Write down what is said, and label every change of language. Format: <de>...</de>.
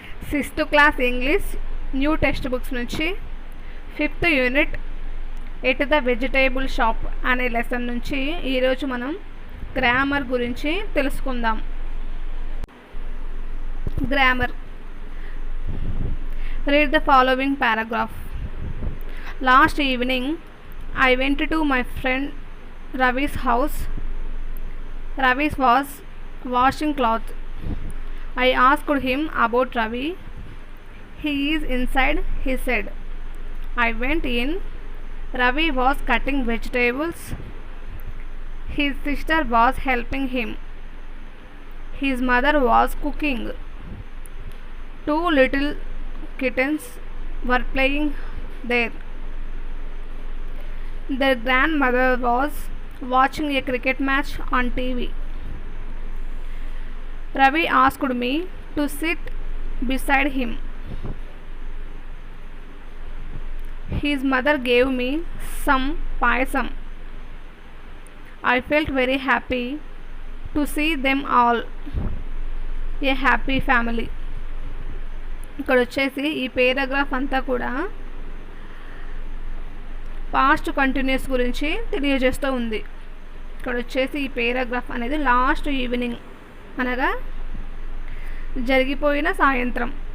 <te>Sixth class English new text books నుంచి 5th unit at the vegetable shop అనే lesson నుంచి ఈరోజు మనం గ్రామర్ గురించి తెలుసుకుందాం.</te> <en>Grammar. Read the following paragraph. Last evening, I went to my friend Ravi's house. Ravi was washing clothes. I asked him about Ravi. He is inside, he said. I went in. Ravi was cutting vegetables. His sister was helping him. His mother was cooking. 2 little kittens were playing there. Their grandmother was watching a cricket match on TV. Ravi asked me to sit beside him. His mother gave me some payasam. I felt very happy to see them all. A happy family.</en> <te>ఇక్కడ వచ్చేసి ఈ paragraph అంతా కూడా past continuous గురించి తెలియజేస్తూ ఉంది. ఇక్కడ వచ్చేసి ఈ పేరాగ్రాఫ్ అనేది లాస్ట్ ఈవినింగ్ అనగా జరిగిపోయిన సాయంత్రం.</te>